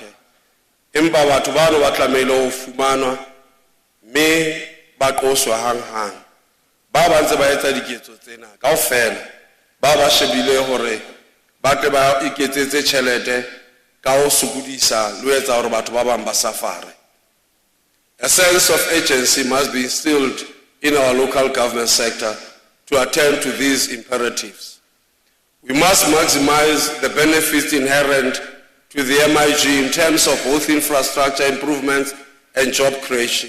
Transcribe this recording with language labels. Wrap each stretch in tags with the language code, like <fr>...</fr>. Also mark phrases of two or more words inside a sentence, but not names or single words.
<st>Empa batho bano ba tlamehile ho fumanwa me ba qoswa hang. Ba ba ntse ba etsa diketso tsena kaofela ba ba shebile hore ba tle ba iketsetse tjhelete ka ho sukudisa le etsa hore batho ba bang ba safare.</st> <en>A sense of urgency must be instilled in our local government sector to attend to these imperatives. We must maximize the benefits inherent to the MIG in terms of both infrastructure improvements and job creation.</en>